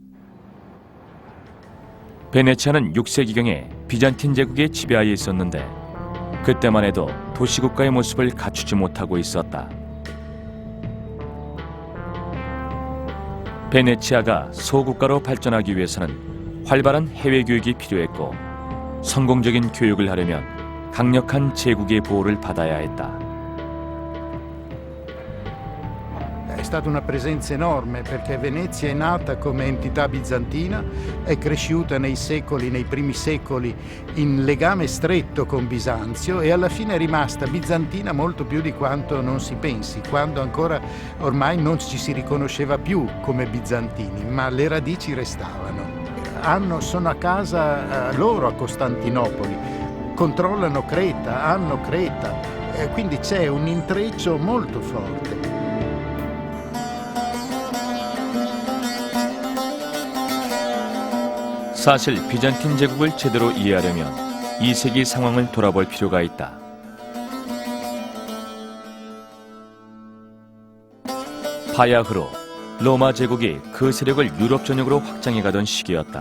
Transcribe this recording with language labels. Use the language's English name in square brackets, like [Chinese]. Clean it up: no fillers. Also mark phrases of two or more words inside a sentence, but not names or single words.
[Korean] 베네치아는 6세기경에 비잔틴 제국의 지배하에 있었는데 그때만 해도 도시국가의 모습을 갖추지 못하고 있었다. 베네치아가 소국가로 발전하기 위해서는 활발한 해외 교육이 필요했고 성공적인 교육을 하려면 강력한 제국의 보호를 받아야 했다. [Italian] È stata una presenza enorme perché Venezia è nata come entità bizantina, è cresciuta nei secoli, nei primi secoli, in legame stretto con Bisanzio e alla fine è rimasta bizantina molto più di quanto non si pensi, quando ancora ormai non ci si riconosceva più come bizantini, ma le radici restavano. Sono a casa loro a Costantinopoli, controllano Creta, hanno Creta, quindi c'è un intreccio molto forte. [Korean] 사실 비잔틴 제국을 제대로 이해하려면 2세기 상황을 돌아볼 필요가 있다. 바야흐로 로마 제국이 그 세력을 유럽 전역으로 확장해가던 시기였다.